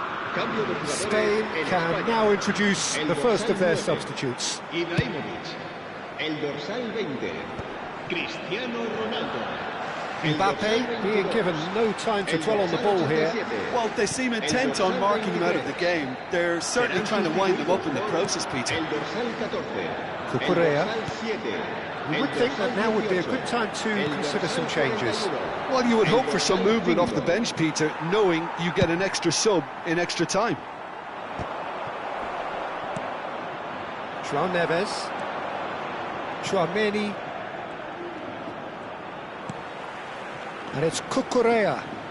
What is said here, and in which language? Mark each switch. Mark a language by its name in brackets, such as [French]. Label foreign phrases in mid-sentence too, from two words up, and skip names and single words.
[Spanish] Cambio de jugadores [English] Spain [Spanish] en [English] can [Spanish] España. [English] now introduce [Spanish] El [English] the first [Spanish] dorsal [English] of their [Spanish] 9, [English] substitutes. [Spanish] Ibrahimovic. El dorsal 20, Cristiano Ronaldo. El Mbappe dorsal [English] being [Spanish] 22, [English] given no time to [Spanish] el [English] dwell on the [Spanish] dorsal [English] ball here. [Spanish] 87, [English] Well, they seem intent on marking him out of the game. They're certainly trying to wind them up in the process, Peter. [Spanish] El dorsal 14, Cucurella. el dorsal 7, [English] You [Spanish] el [English] would think that [Spanish] dorsal [English] now would be a [Spanish] 18, [English] good time to [Spanish] el [English] consider some [Spanish] dorsal [English] changes. [Spanish] 41, [English] Well, you would [Spanish] el [English] hope for some [Spanish] dorsal [English] movement off the [Spanish] 5. [English] bench, Peter, knowing you get an extra sub in extra time. [Spanish] João Neves. [English] Tchouameni. And it's Cucurella.